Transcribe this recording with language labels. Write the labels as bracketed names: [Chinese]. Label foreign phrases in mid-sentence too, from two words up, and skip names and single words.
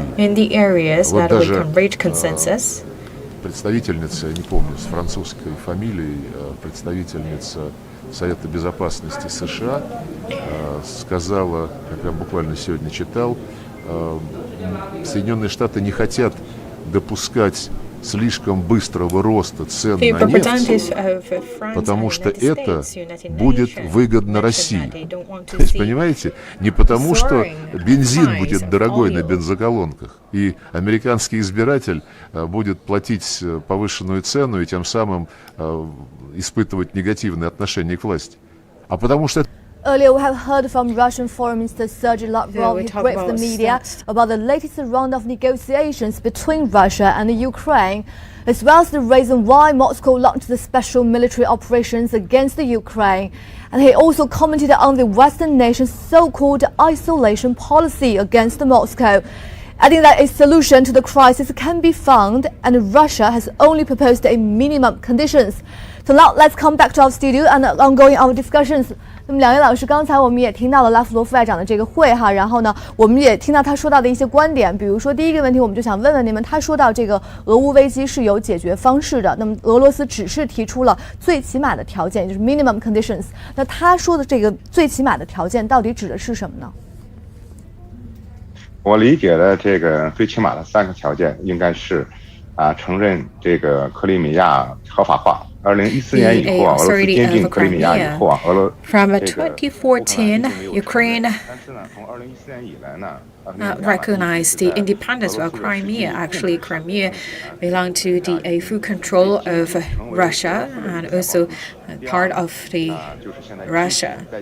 [Russian] Вот даже представительница, я не помню, с французской фамилией, представительница Совета Безопасности США сказала, я прям буквально сегодня читал, Соединенные Штаты не хотят допускать слишком быстрого роста цен на нефть, потому что это будет выгодно России. То есть, понимаете, не потому, что бензин будет дорогой на бензоколонках, и американский избиратель будет платить повышенную цену и тем самым испытывать негативное отношение к власти, а потому что [English] Earlier, we have heard from Russian Foreign Minister Sergei Lavrov. He briefed the media about the latest round of negotiations between Russia and the Ukraine, as well as the reason why Moscow launched the special military operations against the Ukraine. And he also commented on the Western nations' so-called isolation policy against Moscow. adding that a solution to the crisis can be found, and Russia has only proposed a minimum conditions. So now let's come back to our studio and ongoing our discussions. [Chinese] 那么两位老师，刚才我们也听到了拉夫罗副外长的这个会哈，然后呢，我们也听到他说到的一些观点，比如说第一个问题，我们就想问问你们，他说到这个俄乌危机是有解决方式的，那么俄罗斯只是提出了最起码的条件，也就是 [English] minimum conditions。 [Chinese] 那他说的这个最起码的条件到底指的是什么呢？我理解的这个最起码的3个条件应该是，承认这个克里米亚合法化。2014年以后俄罗斯兼并克里米亚以后 [English] From 2014, Ukraine recognized the independence of Crimea. Actually, Crimea belonged to the full control of Russia and also part of the Russia.